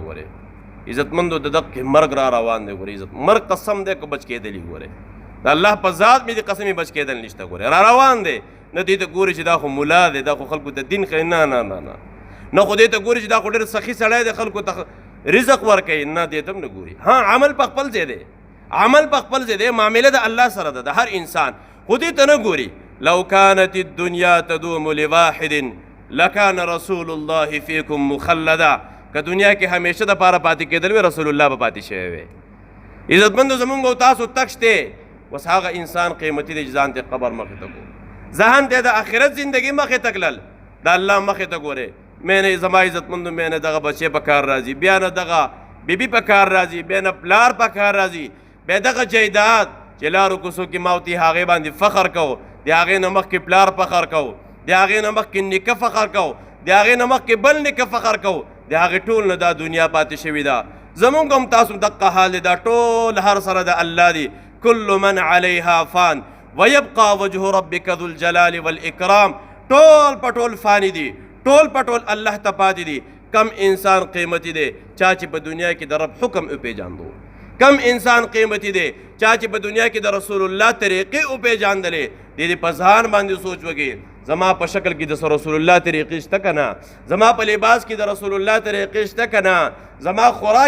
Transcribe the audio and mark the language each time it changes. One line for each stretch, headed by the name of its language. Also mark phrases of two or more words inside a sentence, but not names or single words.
Pashto: ګورې عزتمندو د دقې مرګ را روان دی. ګورې عزت مرګ قسم دی که بچ کېدلي، ګورې د الله په ذات مې د قسمې بچ کېدل نشته، ګورې را روان دی. نه دې ته ګورې چې دا خو ملا دی، دا خو خلکو ته دین ښیي، نه نه نه نه، نه خو دې ته ګورې چې دا خو ډېر سخي سړی دی، خلکو ته رزق ورکوي، نه دې ته هم نه ګوري. ها عمل په خپل ځای دی، عمل په خپل ځای دی، معامله د الله سره ده، د هر انسان، خو دې ته نه ګوري.
Arabic: لو كانت الدنيا تدوم لواحد لكان رسول الله فيكم مخلدا.
Pashto: که دنیا کې همیشه د پاره پاتې کېدل وي، رسول الله به پاتې شوی وی. عزتمندو زمونږ او تاسو تک شته، بس هغه انسان قیمتي دی چې ځان ته قبر مخې ته کو، ذهن ته د آخرت زندگی مخې ته کړل، د الله مخې ته ګورې. مې نه زما عزتمندو مې نه دغه بچې په کار راځي، بیا نه دغه بیبي په کار راځي، بیا نه پلار په کار راځي، بیا دغه جایداد چې لارو کوڅو کې ماوتي هغې باندې فخر کوو، د هغې نه مخکې پلار فخر کوو، د هغې نه مخکې نیکه فخر کوو، د هغې نه مخکې بل نیکه فخر کوو، د هغې ټول نه دا دنیا پاتې شوې ده. زمونږ هم تاسو دقه حال دی، دا ټول هر سره د الله دی.
Arabic: کل من علیها فان ویبقى وجه ربک ذو الجلال والاکرام.
Pashto: ټول په ټول فانی دي، ټول په ټول الله ته پاتې دي. کم انسان قیمتي دی چا چې په دنیا کې د رب حکم وپېژاندو، کم انسان قیمتي دی چا چې په دنیا کې د رسول الله طریقې وپېژاندلې د دې په ځان باندې سوچ وکړي زما په شکل کې د رسول الله طریقې شته که نه زما په لباس کې د رسول الله طریقې شته که نه زما خوراک